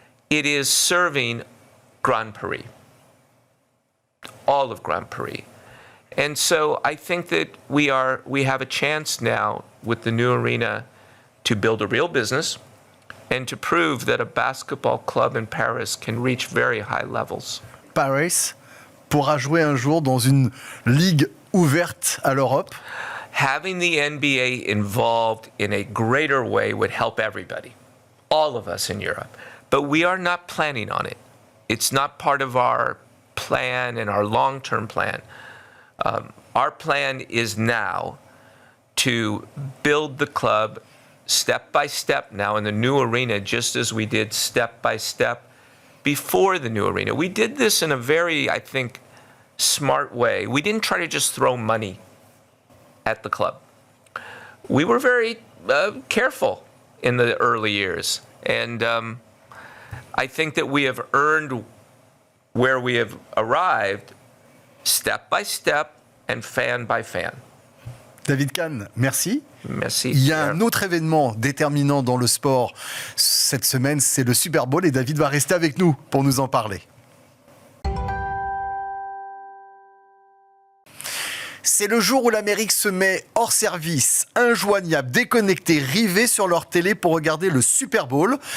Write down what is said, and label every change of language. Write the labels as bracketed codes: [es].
[en] It is serving Grand Paris, all of Grand Paris. And so I think that we have a chance now with the new arena to build a real business and to prove that a basketball club in Paris can reach very high levels. [fr] Paris pourra jouer un jour dans une ligue ouverte à l'Europe. [en] Having the NBA involved in a greater way would help everybody, all of us in Europe. But we are not planning on it. It's not part of our plan and our long-term plan. Our plan is now to build the club step by step now in the new arena, just as we did step by step before the new arena. We did this in a very, I think, smart way. We didn't try to just throw money at the club. We were very careful in the early years. And I think that we have earned where we have arrived step by step and fan by fan. [fr] David Kahn, merci. Merci. Il y a un autre événement déterminant dans le sport cette semaine, c'est le Super Bowl et David va rester avec nous pour nous en parler. C'est le jour où l'Amérique se met hors service, injoignable, déconnecté, rivé sur leur télé pour regarder le Super Bowl.